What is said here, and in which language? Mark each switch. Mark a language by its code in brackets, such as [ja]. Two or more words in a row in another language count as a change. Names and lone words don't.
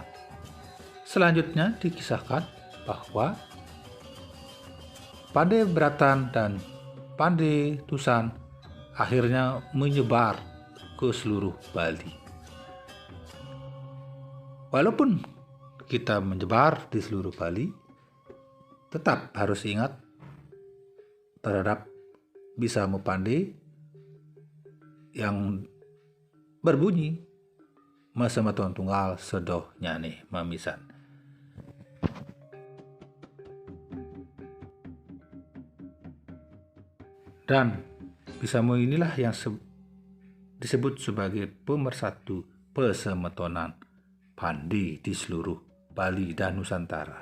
[id] Selanjutnya dikisahkan bahwa Pande Bratan dan Pande Tusan akhirnya menyebar ke seluruh Bali. Walaupun kita menyebar di seluruh Bali, tetap harus ingat terhadap Bisamo Pande yang berbunyi [ban] mesemeton tunggal sedoh nyane mamisan. [id] Dan Bisamo inilah yang disebut sebagai pemersatu pesemetonan Pande di seluruh Bali dan Nusantara.